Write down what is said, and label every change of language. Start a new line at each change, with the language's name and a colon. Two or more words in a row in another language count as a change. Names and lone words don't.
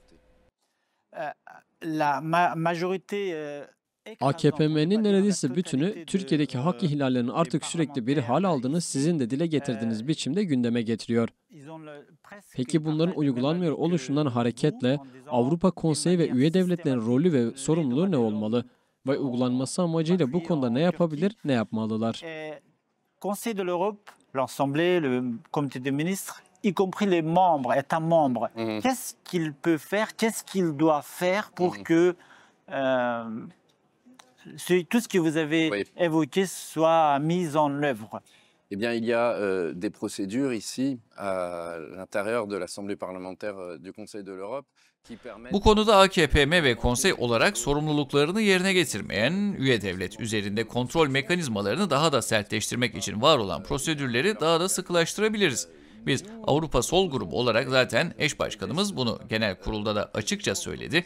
Turkish: AKP'nin neredeyse bütünü Türkiye'deki hak ihlallerinin artık sürekli bir hal aldığını sizin de dile getirdiğiniz biçimde gündeme getiriyor. Peki bunların uygulanmıyor oluşundan hareketle Avrupa Konseyi ve üye devletlerin rolü ve sorumluluğu ne olmalı? Ve uygulanması amacıyla bu konuda ne yapabilir, ne yapmalılar?
French: Conseil de l'Europe, l'Assemblée, le Comité des ministres, y compris les membres, États membres, qu'est-ce qu'il peut faire, qu'est-ce qu'il doit faire pour que tout ce que vous avez évoqué soit mis en œuvre? Eh bien, il y a des procédures ici, à l'intérieur de l'Assemblée parlementaire du Conseil de l'Europe.
Turkish: Bu konuda AKPM ve konsey olarak sorumluluklarını yerine getirmeyen üye devlet üzerinde kontrol mekanizmalarını daha da sertleştirmek için var olan prosedürleri daha da sıkılaştırabiliriz. Biz Avrupa Sol Grubu olarak zaten eş başkanımız bunu genel kurulda da açıkça söyledi.